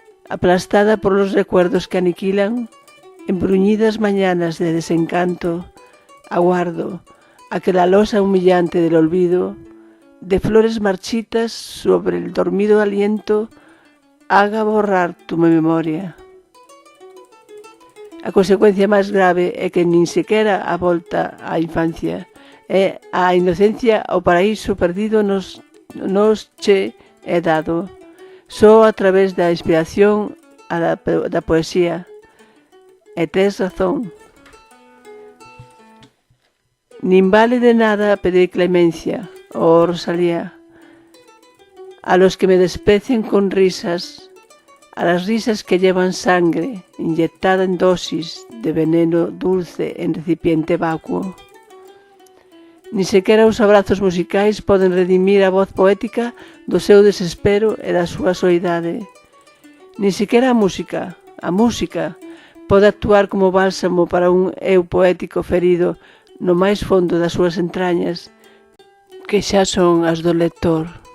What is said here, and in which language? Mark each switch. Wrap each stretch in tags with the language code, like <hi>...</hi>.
<es>aplastada por los recuerdos que aniquilan, en bruñidas mañanas de desencanto, aguardo a que la losa humillante del olvido, de flores marchitas sobre el dormido aliento, haga borrar tu memoria.</es> <gl>A consecuencia máis grave é que nin sequera a volta á infancia e a inocencia ao paraíso perdido nos che é dado, só a través da inspiración da poesía. E tes razón. Nin vale de nada pedir clemencia,</gl> <es>oh Rosalía, a los que me desprecian con risas, a las risas que llevan sangre inyectada en dosis de veneno dulce en recipiente vacuo.</es> <gl>Ni sequera os abrazos musicais poden redimir a voz poética do seu desespero e da súa soidade. Ni sequera a música, pode actuar como bálsamo para un eu poético ferido no máis fondo das súas entrañas, que xa son as do lector.</gl>